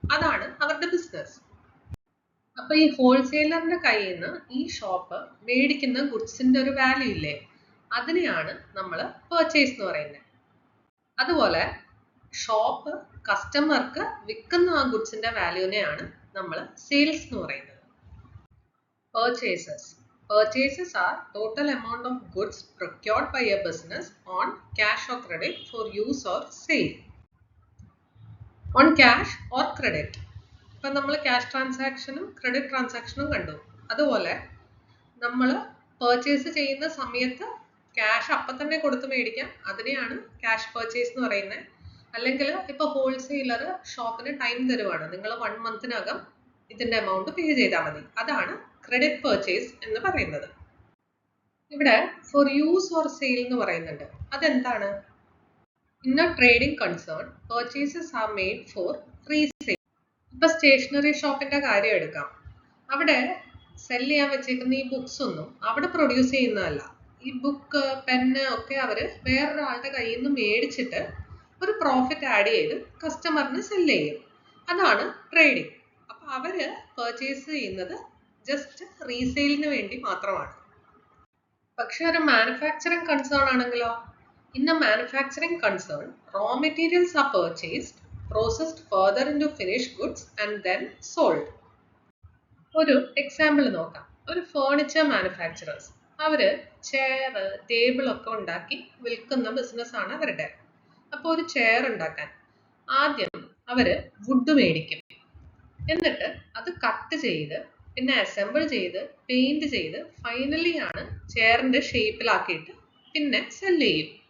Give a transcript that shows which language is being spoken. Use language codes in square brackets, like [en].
[ml] അതാണ് അവരുടെ ബിസിനസ്. അപ്പൊ ഈ ഹോൾസെയിലറിന്റെ കയ്യിൽ നിന്ന് ഈ ഷോപ്പ് മേടിക്കുന്ന ഗുഡ്സിന്റെ ഒരു വാല്യൂ ഇല്ലേ, അതിനെയാണ് നമ്മൾ പർച്ചേസ് എന്ന് പറയുന്നത്. അതുപോലെ ഷോപ്പ് കസ്റ്റമർക്ക് വിൽക്കുന്ന ആ ഗുഡ്സിന്റെ വാല്യൂനെയാണ് നമ്മൾ സെയിൽസ് എന്ന് പറയുന്നത്. [en] Purchases. Purchases are total amount of goods procured by a business on cash or credit for use or sale. On cash or credit. [ml] ഇപ്പം നമ്മൾ ക്യാഷ് ട്രാൻസാക്ഷനും ക്രെഡിറ്റ് ട്രാൻസാക്ഷനും കണ്ടു. അതുപോലെ നമ്മൾ പർച്ചേസ് ചെയ്യുന്ന സമയത്ത് ക്യാഷ് അപ്പം തന്നെ കൊടുത്ത് മേടിക്കാം. അതിനെയാണ് ക്യാഷ് പർച്ചേസ് എന്ന് പറയുന്നത്. അല്ലെങ്കിൽ ഇപ്പോൾ ഹോൾസെയിലർ ഷോപ്പിന് ടൈം തരുവാണ്, നിങ്ങൾ 1 മന്തിനകം ഇതിന്റെ എമൗണ്ട് പേ ചെയ്താൽ മതി. അതാണ് ക്രെഡിറ്റ് പർച്ചേസ് എന്ന് പറയുന്നത്. ഇവിടെ ഫോർ യൂസ് ഓർ സെയിൽ എന്ന് പറയുന്നുണ്ട്. അതെന്താണ്? [en] In a trading concern purchases are made for resale. [ml] ഇപ്പൊ സ്റ്റേഷനറി ഷോപ്പിന്റെ കാര്യം എടുക്കാം. അവിടെ സെല് ചെയ്യാൻ വെച്ചേക്കുന്ന ഈ ബുക്സ് ഒന്നും അവിടെ പ്രൊഡ്യൂസ് ചെയ്യുന്നതല്ല. ഈ ബുക്ക്, പെന്ന് ഒക്കെ അവര് വേറൊരാളുടെ കയ്യിൽ നിന്ന് മേടിച്ചിട്ട് ഒരു പ്രോഫിറ്റ് ആഡ് ചെയ്ത് കസ്റ്റമറിന് സെല് ചെയ്യും. അതാണ് ട്രേഡിംഗ്. അപ്പൊ അവര് പർച്ചേസ് ചെയ്യുന്നത് ജസ്റ്റ് റീസെയിലിന് വേണ്ടി മാത്രമാണ്. പക്ഷെ ഒരു മാനുഫാക്ചറിംഗ് കൺസേൺ ആണെങ്കിലോ, [en] In a manufacturing concern raw materials are purchased, processed further into finished goods and then sold. [ml] ഒരു എക്സാമ്പിൾ നോക്കാം. ഒരു ഫേർണിച്ചർ മാനുഫാക്ചറേഴ്സ്, അവര് ചെയർ, ടേബിൾ ഒക്കെ ഉണ്ടാക്കി വിൽക്കുന്ന ബിസിനസ് ആണ് അവരുടെ. അപ്പോൾ ഒരു ചെയർ ഉണ്ടാക്കാൻ ആദ്യം അവര് വുഡ് മേടിക്കും. എന്നിട്ട് അത് കട്ട് ചെയ്ത് പിന്നെ അസംബിൾ ചെയ്ത് പെയിന്റ് ചെയ്ത് ഫൈനലി ആണ് ചെയറിന്റെ ഷേപ്പിലാക്കിയിട്ട് പിന്നെ സെല് ചെയ്യും.